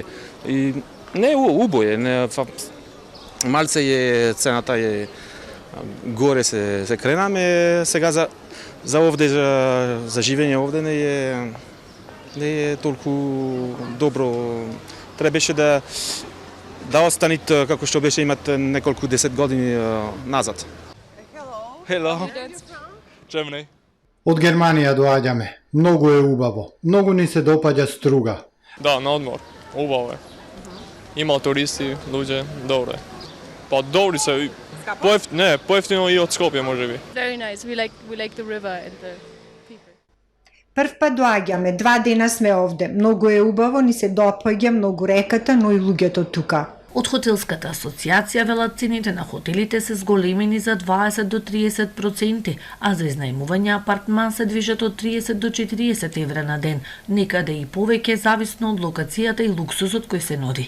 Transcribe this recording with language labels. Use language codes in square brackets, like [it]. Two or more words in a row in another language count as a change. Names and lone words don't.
[mk] И не убој, малце е цената е горе се кренаме, сега за овде за живење овде не е толку добро. Требаше да останат како што беше имат неколку 10 години назад. [en] Hello. Germany. [mk] Од Германија доаѓаме. Многу е убаво. Многу ни се допаѓа Струга. Да, на одмор. Убаво е. Има туристи, луѓе, добро е. Па добри се. Поевтино и од Скопје можеби. [en] Very nice. We like the river and the people. [mk] Прв пат доаѓаме, 2 дена сме овде. Многу е убаво, ни се допаѓа многу реката, но и луѓето тука. Од Хотелската асоциација велат цените на хотелите се зголемени за 20 до 30%, а за изнајмување апартман се движат од 30 до 40 евра на ден, некаде и повеќе зависно од локацијата и луксузот кој се нуди.